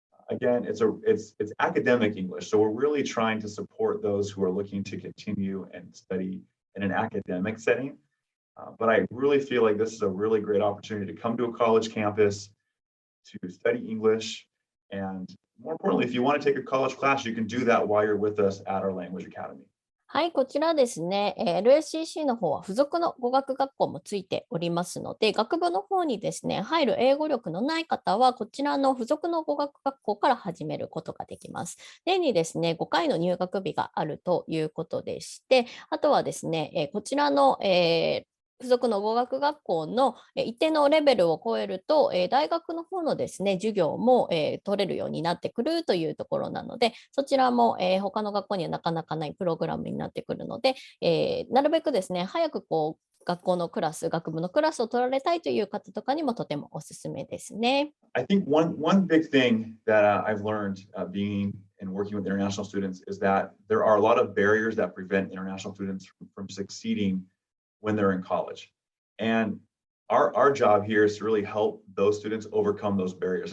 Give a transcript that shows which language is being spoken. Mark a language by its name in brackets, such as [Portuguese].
[English] Again, it's academic English. So we're really trying to support those who are looking to continue and study in an academic setting. But I really feel like this is a really great opportunity to come to a college campus, to study English. And more importantly, if you want to take a college class, you can do that while you're with us at our language academy. [Japanese] はい、こちらですね、LACC の方は付属の語学学校もついておりますので、学部の方にですね、入る英語力のない方は、こちらの付属の語学学校から始めることができます。年にですね、5回の入学日があるということでして、あとはですね、こちらの、付属の語学学校の一定のレベルを超えると、大学の方のですね、授業も取れるようになってくるというところなので、そちらも他の学校にはなかなかないプログラムになってくるので、なるべくですね、早くこう学校のクラス、学部のクラスを取られたいという方とかにもとてもおすすめですね。 [English] I think one big thing that I've learned being and working with international students is that there are a lot of barriers that prevent international students from succeeding when they're in college. And our job here is to really help those students overcome those barriers.